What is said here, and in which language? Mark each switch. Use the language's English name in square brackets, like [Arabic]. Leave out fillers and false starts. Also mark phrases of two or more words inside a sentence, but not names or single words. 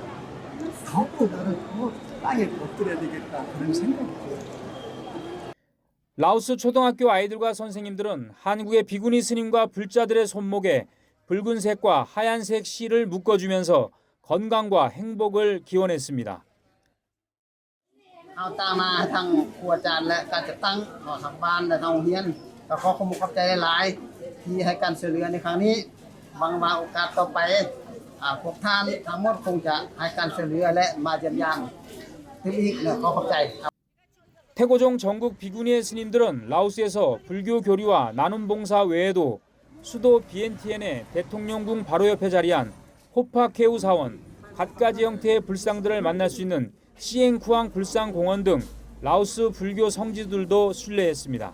[Korean] 더욱더 나를 더 땅에 엎드려야 되겠다. 그런 생각이 들어요. 라오스 초등학교 아이들과 선생님들은 한국의 비구니 스님과 불자들의 손목에 붉은색과 하얀색 실을 묶어주면서 건강과 행복을 기원했습니다. [Lao] ເອົາຕາມມາທາງຄູອາຈານແລະການຈັດຕັ້ງຂອງທາງບ້ານແລະທາງໂຮງຮຽນກໍຂໍຂອບຄຸນຂອບໃຈຫຼາຍທີ່ໃຫ້ການຊ່ວຍເຫຼືອໃນຄັ້ງນີ້ຫວັງວ່າໂອກາດຕໍ່ໄປພວກທ່ານທັງໝົດຄົງຈະໃຫ້ການຊ່ວຍເຫຼືອແລະມາຢ້ຽມຢາມເຖິງອີກຂໍຂອບໃຈ [Korean] 태고종 전국 비구니의 스님들은 라오스에서 불교 교리와 나눔 봉사 외에도 수도 비엔티엔의 대통령궁 바로 옆에 자리한 호파케우 사원, 갖가지 형태의 불상들을 만날 수 있는 시엥쿠앙 불상공원 등 라오스 불교 성지들도 순례했습니다.